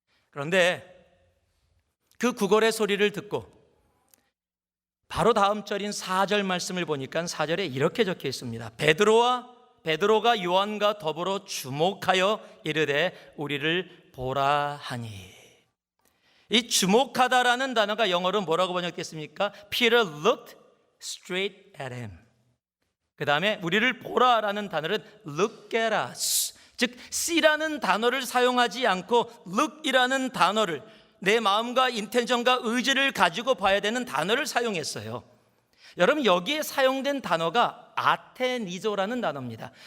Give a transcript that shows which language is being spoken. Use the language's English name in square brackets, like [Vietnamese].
[Korean] 그런데 그 구걸의 소리를 듣고 바로 다음 절인 4절 말씀을 보니까 4절에 이렇게 적혀 있습니다. 베드로가 요한과 더불어 주목하여 이르되 우리를 보라 하니. 이 주목하다라는 단어가 영어로 뭐라고 번역됐습니까? [English] Peter looked straight at him. [Korean] 그 다음에 우리를 보라라는 단어는 [English] look at us, [Korean] 즉 C라는 단어를 사용하지 않고 look이라는 단어를, 내 마음과 인텐션과 의지를 가지고 봐야 되는 단어를 사용했어요. 여러분, 여기에 사용된 단어가 아테니조라는 단어입니다.